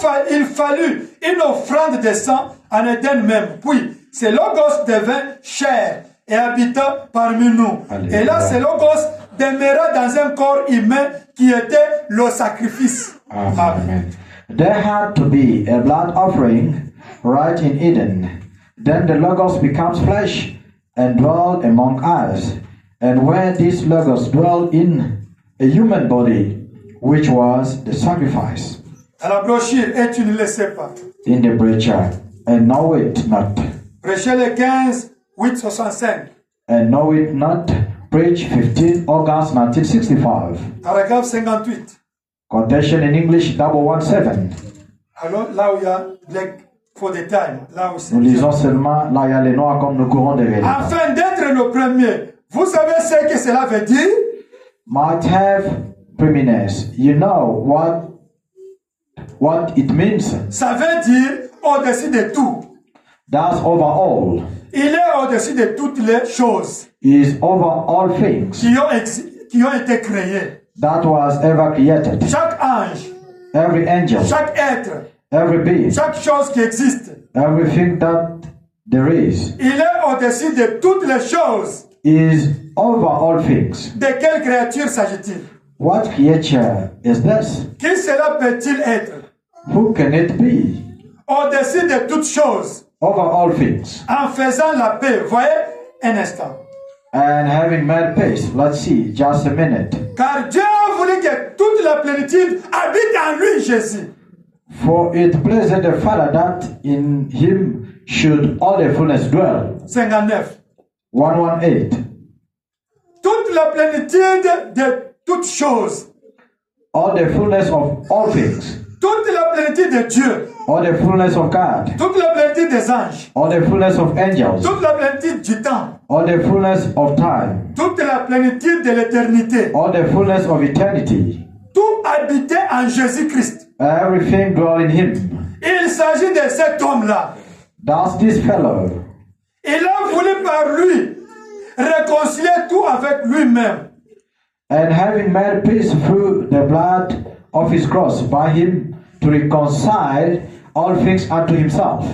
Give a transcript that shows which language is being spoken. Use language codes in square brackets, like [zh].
[fr] Il fallut une offrande de sang en Éden même. Puis, ce Logos devint chair et habita parmi nous. Alléluia. Et là, ce Logos demeura dans un corps humain qui était le sacrifice. Amen. [en] There had to be a blood offering right in Eden. Then the Logos becomes flesh and dwelled among us. And where this Logos dwelled in a human body, which was the sacrifice. [fr] À la brochure, et tu ne le sais pas. [en] In the breacher, and know it not. [fr] Prêchez le 15, 8, 65. [en] And know it not. Preach 15 August 1965. [fr] Paragraphe 58. [en] Quotation in English 117. [fr] Alors, là où il y a [en] black for the time, [fr] là où c'est. Nous lisons seulement là il y a les noirs comme nous courons derrière. Afin d'être le premier. Vous savez ce que cela veut dire? [en] Might have preeminence. You know what it means. [fr] Ça veut dire au-dessus de tout. [en] That's over all. [fr] Il est au-dessus de toutes les choses [en] Is over all things [fr] qui ont été créées. [en] that was ever created. [fr] Chaque ange, [en] Every angel, [fr] chaque être, [en] every being, [fr] chaque chose qui existe. [en] everything that there is [fr] Il est au-dessus de toutes les choses. [en] is over all things. [fr] De quelle créature s'agit-il? [en] What creature is this? [fr] Qui cela peut-il être? [en] Who can it be? [fr] Au-dessus de toutes choses. [en] Over all things. [fr] En faisant la paix. Voyez un instant. [en] And having made peace, let's see, just a minute. [fr] Car Dieu a voulu que toute la plénitude habite en lui, Jésus. [en] For it pleased the Father that in him should all the fullness dwell. [fr] 59. [en] 118. [fr] Toute la plénitude de toutes choses. [en] All the fullness of all things. [fr] Toute la plénitude de Dieu. [en] All the fullness of God. [fr] Toute la plénitude des anges. [en] All the fullness of angels. [fr] Toute la plénitude du temps. [en] All the fullness of time. [fr] Toute la plénitude de l'éternité. [en] All the fullness of eternity. [fr] Tout habitait en Jésus-Christ. [en] Everything dwell in him. [fr] Il s'agit de cet homme-là. [en] That's this fellow. [fr] Il a voulu par lui réconcilier tout avec lui-même. [en] And having made peace through the blood of his cross, by him to reconcile all things unto himself.